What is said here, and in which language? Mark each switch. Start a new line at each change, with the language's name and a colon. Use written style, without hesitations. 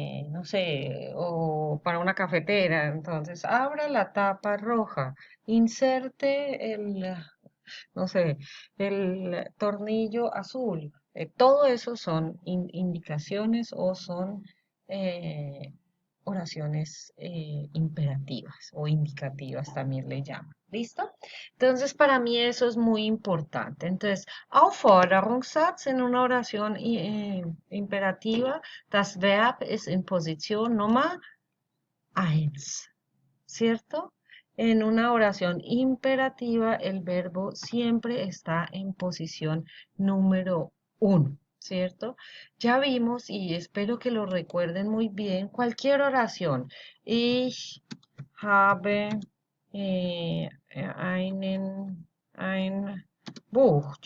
Spanish: No sé, o para una cafetera, entonces abra la tapa roja, inserte no sé, el tornillo azul. Todo eso son indicaciones o son eh, oraciones imperativas o indicativas también le llaman. ¿Listo? Entonces, para mí eso es muy importante. Entonces,
German: Aufforderungssatz
Spanish: en una oración imperativa,
German: das Verb ist in Position Nummer eins.
Spanish: ¿Cierto? En una oración imperativa, el verbo siempre está en posición número uno, ¿cierto? Ya vimos, y espero que lo recuerden muy bien, cualquier oración.
German: Ich habe ein Buch.